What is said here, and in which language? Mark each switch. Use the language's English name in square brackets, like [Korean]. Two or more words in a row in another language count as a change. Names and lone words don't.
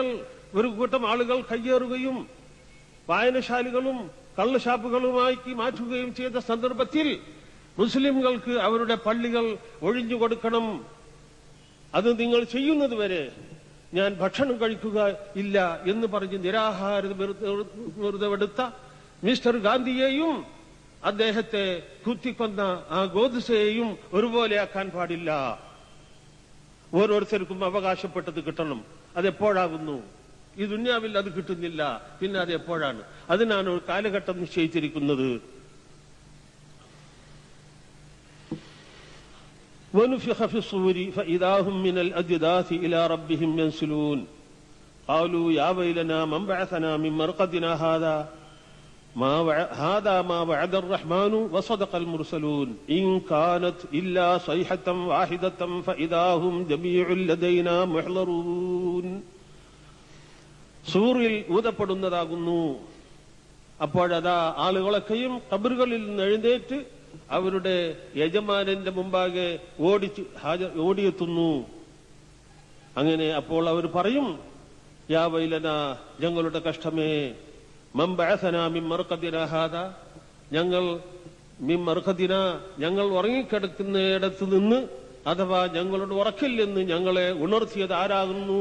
[Malayalam] ഒരു കൂട്ടം ആളുകൾ കയ്യേറുകയും വായനശാലകളും കള്ളുഷാപ്പുകളുമായി മാറ്റുകയും ചെയ്ത സന്ദർഭത്തിൽ മുസ്ലിംകൾക്ക് അവരുടെ പള്ളികൾ ഒഴിഞ്ഞു കൊടുക്കണം, അത് നിങ്ങൾ ചെയ്യുന്നത് വരെ ഞാൻ ഭക്ഷണം കഴിക്കുക ഇല്ല എന്ന് പറഞ്ഞ് നിരാഹാരമെടുത്ത മിസ്റ്റർ ഗാന്ധിയെയും അദ്ദേഹത്തെ കുത്തിക്കൊന്ന ആ ഗോദ്സെയെയും ഒരുപോലെയാക്കാൻ പാടില്ല. ഓരോരുത്തർക്കും അവകാശപ്പെട്ടത് കിട്ടണം. അതെപ്പോഴാകുന്നു? ഈ ദുന്യാവിൽ അത് കിട്ടുന്നില്ല, പിന്നെ അത് എപ്പോഴാണ്? അതിനാണ് ഒരു കാലഘട്ടം നിശ്ചയിച്ചിരിക്കുന്നത്. [Arabic] ونفخ في الصور فإذا هم من الأجداث إلى ربهم ينسلون قالوا يا ويلنا من بعثنا من مرقدنا هذا ما وعد الرحمن وصدق المرسلون إن كانت إلا صيحة واحدة فإذا هم جميع لدينا محضرون. [Malayalam] സൂറിൽ ഊതപ്പെടുന്നതാകുന്നു. അപ്പോഴതാ ആളുകളൊക്കെയും ഖബറുകളിൽ നിന്ന് എഴുന്നേറ്റ് അവരുടെ യജമാനന്റെ മുമ്പാകെ ഓടിയെത്തുന്നു. അങ്ങനെ അപ്പോൾ അവർ പറയും, [Arabic] يا ويلنا, [Malayalam] ഞങ്ങളുടെ കഷ്ടമേ, [Arabic] من بعثنا من مرقدنا هذا, [Malayalam] ഞങ്ങൾ ഉറങ്ങിക്കിടക്കുന്നിടത്ത് നിന്ന് അഥവാ ഞങ്ങളുടെ ഉറക്കിൽ നിന്ന് ഞങ്ങളെ ഉണർത്തിയത് ആരാകുന്നു?